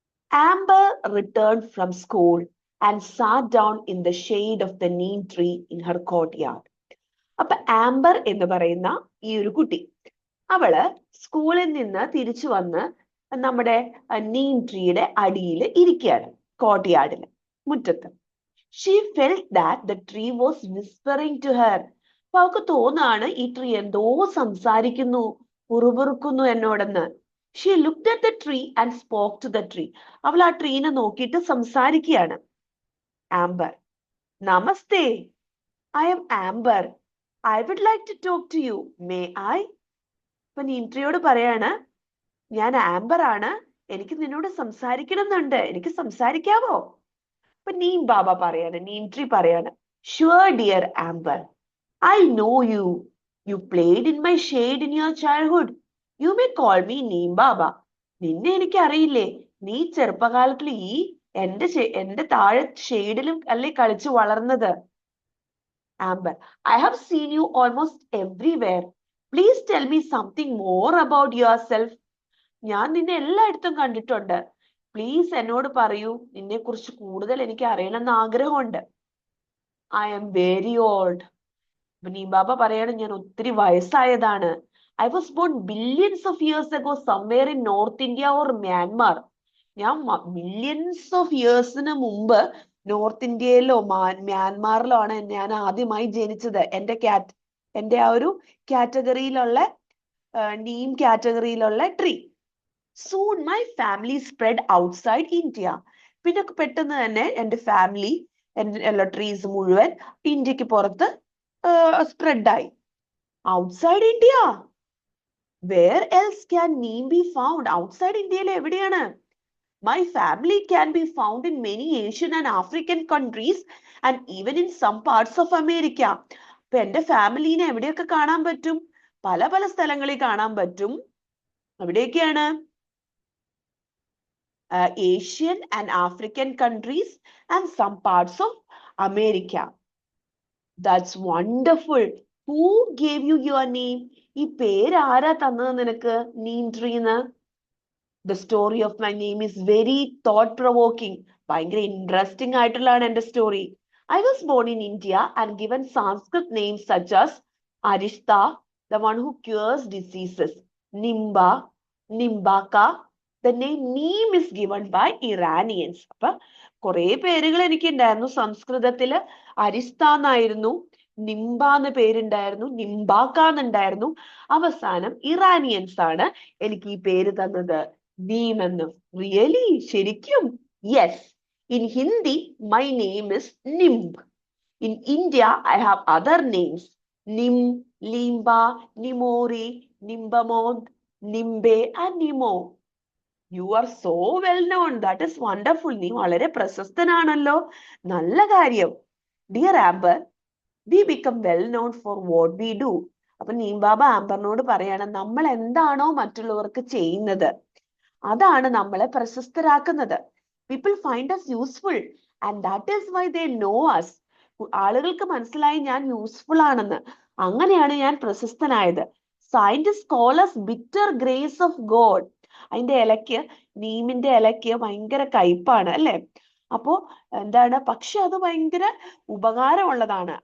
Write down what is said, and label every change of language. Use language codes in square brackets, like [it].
[en] Amber returned from school and sat down in the shade of the neem tree in her courtyard. [ml] അപ്പൊ amber എന്ന് പറയുന്ന ഈ ഒരു കുട്ടി, അവള് സ്കൂളിൽ നിന്ന് തിരിച്ചു വന്ന് നമ്മുടെ നീം ട്രീയുടെ അടിയിൽ ഇരിക്കുകയാണ്, കോർട്ട്യാർഡില്, മുറ്റത്ത്. [en] She felt that the tree was whispering to her. [ml] അപ്പൊ അവൾക്ക് തോന്നാണ് ഈ ട്രീ എന്തോ സംസാരിക്കുന്നു, പുറുപുറുക്കുന്നു എന്നോടെന്ന്. [en] She looked at the tree and spoke to the tree. [ml] അവൾ ആ ട്രീനെ നോക്കിയിട്ട് സംസാരിക്കുകയാണ്. [en] Amber, namaste, I am Amber. I would like to talk to you. May I? [ml] അപ്പൊ നീം ട്രീയോട് പറയാണ്, ഞാൻ ആംബർ ആണ്, എനിക്ക് നിന്നോട് സംസാരിക്കണം എന്നുണ്ട്, എനിക്ക് സംസാരിക്കാവോ? അപ്പൊ നീം ബാബ പറയാണ്, നീം ട്രീ പറയാണ്, [en] Sure dear Amber, I know you. You played in my shade in your childhood. You may call me neem baba. [ml] നിന്നെ എനിക്ക് അറിയില്ലേ, നീ ചെറുപ്പകാലത്തിൽ ഈ എന്റെ താഴെ ഷെയ്ഡിലും അല്ലേ കളിച്ചു വളർന്നത്. [en] Amber, I have seen you almost everywhere. Please tell me something more about yourself. [ml] ഞാൻ നിന്നെ എല്ലായിടത്തും കണ്ടിട്ടുണ്ട്. പ്ലീസ് എന്നോട് പറയൂ, നിന്നെ കുറിച്ച് കൂടുതൽ എനിക്ക് അറിയണമെന്ന് ആഗ്രഹമുണ്ട്. [en] I am very old. [ml] Neem ബാബ പറയാണ്, ഞാൻ ഒത്തിരി വയസ്സായതാണ്. [en] I was born billions of years ago somewhere in North India or Myanmar. [ml] ഞാൻ മില്യൻസ് ഓഫ് ഇയേഴ്സിന് മുമ്പ് നോർത്ത് ഇന്ത്യയിലോ മ്യാൻമാറിലോ ആണ് ഞാൻ ആദ്യമായി ജനിച്ചത്. എന്റെ ആ ഒരു കാറ്റഗറിയിലുള്ള Neem കാറ്റഗറിയിലുള്ള tree. [en] Soon my family spread outside India. [ml] പിന്നെ പെട്ടെന്ന് തന്നെ എന്റെ ഫാമിലി, എല്ലാ ട്രീസ് മുഴുവൻ ഇന്ത്യക്ക് പുറത്ത് സ്പ്രെഡായി. [en] Outside India? Where else can neem be found? [ml] Outside ഇന്ത്യയിൽ എവിടെയാണ്? [en] My family can be found in many Asian and African countries and even in some parts of America. [ml] അപ്പൊ എന്റെ ഫാമിലിനെ എവിടെയൊക്കെ കാണാൻ പറ്റും? പല പല സ്ഥലങ്ങളിൽ കാണാൻ പറ്റും. എവിടെയൊക്കെയാണ്? [en] Asian and African countries and some parts of America. That's wonderful. Who gave you your name? [ml] ഈ പേര് ആരാ തന്നത് നിനക്ക്, Neem ട്രീന്ന്? [en] The story of my name is very thought provoking. [ml] ഭയങ്കര ഇൻട്രസ്റ്റിംഗ് ആയിട്ടുള്ളതാണ് എന്റെ story. [en] I was born in India and given Sanskrit names such as Arishta, the one who cures diseases, Nimba, Nimbaka. The name Neem is given by Iranians. [ml] അപ്പൊ കുറെ പേരുകൾ എനിക്കുണ്ടായിരുന്നു. സംസ്കൃതത്തില് അരിസ്ത എന്നായിരുന്നു, നിംബ എന്ന് പേരുണ്ടായിരുന്നു, നിംബാക്ക എന്നുണ്ടായിരുന്നു. അവസാനം ഇറാനിയൻസ് ആണ് എനിക്ക് ഈ പേര് തന്നത്, നീം എന്ന്. [en] Really? ശരിക്കും? Yes. In Hindi, my name is Nimb. In India, I have other names. Nim, Limba, Nimori, Nimbamod, Nimbe, and Nimo. You are so well known. That is wonderful. [ml] നീ വളരെ പ്രശസ്തനാണല്ലോ. നല്ല കാര്യം. [en] Dear Amber, we become well known for what we do. [ml] അപ്പൊ നീംബാബ ആംബറിനോട് പറയാണ്, നമ്മൾ എന്താണോ മറ്റുള്ളവർക്ക് ചെയ്യുന്നത് അതാണ് നമ്മളെ പ്രശസ്തരാക്കുന്നത്. [en] People find us useful and that is why they know us. [ml] ആളുകൾക്ക് മനസ്സിലായി ഞാൻ യൂസ്ഫുൾ ആണെന്ന്. അങ്ങനെയാണ് ഞാൻ പ്രശസ്തനായത്. [en] Scientists call us bitter grace of God. [ml] അതിന്റെ ഇലയ്ക്ക്, നീമിന്റെ ഇലയ്ക്ക് ഭയങ്കര കയ്പാണ് അല്ലെ? അപ്പോ എന്താണ്, പക്ഷെ അത് ഭയങ്കര ഉപകാരമുള്ളതാണ്.